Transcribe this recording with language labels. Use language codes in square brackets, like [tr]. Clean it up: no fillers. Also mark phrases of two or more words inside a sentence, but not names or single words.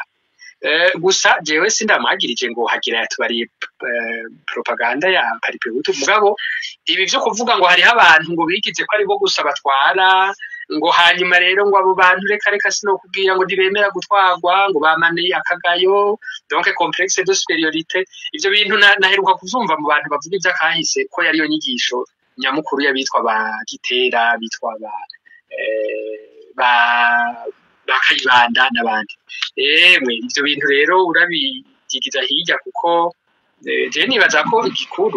[rn] Gusa jewe sindamagirije ngo Hagera yatubariye propaganda ya Paripehutu, mugabo ibi byo kuvuga ngo hari abantu ngo bigize ko ari bo gusa batwara ngo hanyuma rero ngo abo bantu reka sinokubwira ngo ntibemera gutwagwa ngo bamane akagayo donc [fr] complexe de supériorité. [rn] Ivyo bintu naheruka kuzumva mu bantu bavuga ivy'akahise ko yari yo nyigisho nyamukuru y'abitwa ba Gitera, bitwa ba Kayibanda n'abandi. Ivyo bintu rero urabigiza hirya kuko je nibaza ko igikuru